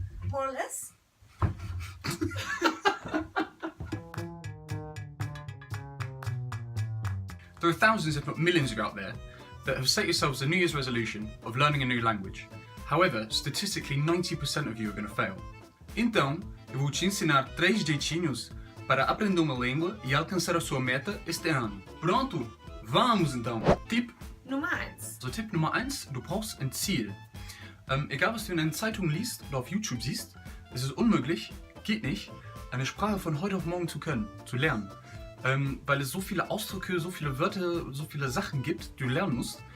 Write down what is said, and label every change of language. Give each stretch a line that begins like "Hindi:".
English: More or less. There are thousands, if not millions of you out there that have set yourselves a New Year's resolution of learning a new language. However, statistically 90% of you are going to fail.
Portuguese: Então, eu vou te ensinar 3 jeitinhos para aprender uma língua e alcançar a sua meta este ano. Pronto? Vamos então!
German: Tipp Nummer 1. Also Tipp Nummer 1, du brauchst ein Ziel. Egal was du in einer Zeitung liest oder auf YouTube siehst, es ist unmöglich, geht nicht, eine Sprache von heute auf morgen zu können, zu lernen. Weil es so viele Ausdrücke, so viele Wörter, so viele Sachen gibt, die du lernen musst.